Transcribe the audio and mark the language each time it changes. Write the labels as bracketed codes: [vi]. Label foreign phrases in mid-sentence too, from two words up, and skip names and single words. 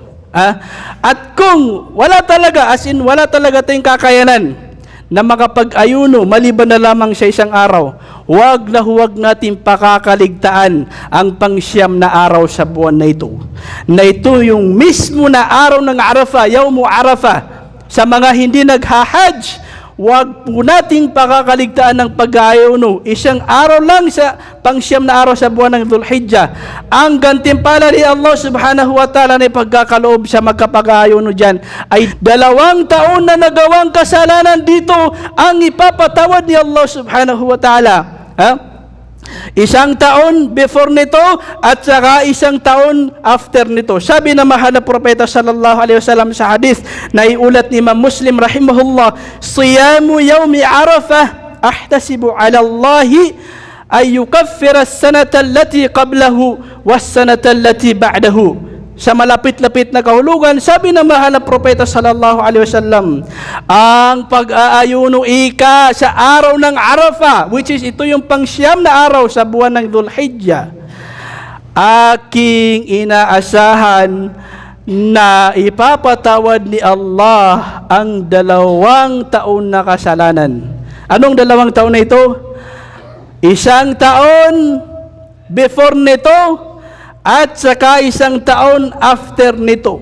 [tl] At kung wala talaga tayong kakayanan na makapag-ayuno maliban na lamang sa isang araw, huwag natin pakakaligtaan ang pang-9 na araw sa buwan na ito. Na ito yung mismo na araw ng Arafah, [ar] يوم عرفة. [tl] Sa mga hindi nagha-Hajj, huwag po nating pakakaligtaan ng pag-ayuno. Isang araw lang sa pang-9 na araw sa buwan ng Dhul-Hijjah. Ang gantimpala ni Allah [ar] سبحانه وتعالى [tl] na pagkakaloob sa magkapag-ayuno dyan ay 2 taon na nagawang kasalanan dito ang ipapatawad ni Allah [ar] سبحانه وتعالى. [tl] 1 taon before nito at saka 1 taon after nito. Sabi na mahal na propeta [ar] صلى الله عليه وسلم [tl] sa hadith na iulat ni Imam Muslim rahimahullah, [ar] صيام يوم عرفة أحتسب على الله أن يكفر السنة التي قبله والسنة التي بعده. [tl] Sa malapit-lapit na kahulugan, sabi na mahal na propeta [ar] صلى الله عليه وسلم, [tl] ang pag-aayuno sa araw ng Arafah, [en] which is [tl] ito yung pang-9 na araw sa buwan ng Dhul-Hijjah, aking inaasahan na ipapatawad ni Allah ang 2 taon na kasalanan. Anong 2 taon na ito? 1 taon before nito at saka 1 taon after nito.